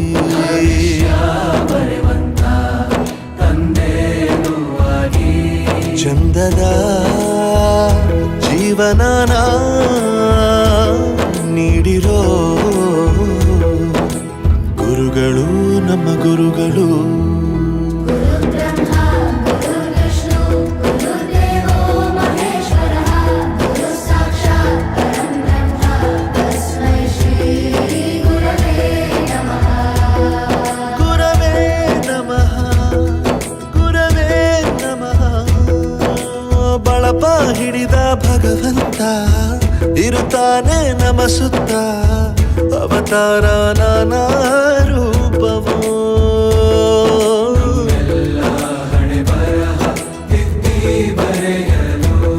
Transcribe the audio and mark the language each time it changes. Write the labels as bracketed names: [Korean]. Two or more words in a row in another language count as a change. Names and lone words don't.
[Kannada] ಬರೆವಂತ ತಂದೇನೂ ಆಗಿ. ಚಂದದ ಜೀವನನ ನೀಡಿರೋ ಗುರುಗಳು ನಮ್ಮ ಗುರುಗಳು. [Sanskrit] ಗುರು ಬ್ರಹ್ಮ ಗುರು ವಿಷ್ಣು ಗುರುದೇವೋ ಮಹೇಶ್ವರಃ ಗುರು ಸಾಕ್ಷಾತ್ ಪರಬ್ರಹ್ಮ ತಸ್ಮೈ ಶ್ರೀ ಗುರವೇ ನಮಃ. ಗುರವೇ ನಮಃ ಗುರವೇ ನಮಃ. [Kannada] ಬಳಪ ಹಿಡಿದ ಭಗವಂತ ಇರುತ್ತಾನೆ ನಮ ಸುತ್ತ, ಅವತಾರ ನಾನಾ ರೂಪವೋ. ಎಲ್ಲ ಹಣೆ ಬರಹ ತಿದ್ದಿ ಬರೆಯಲು.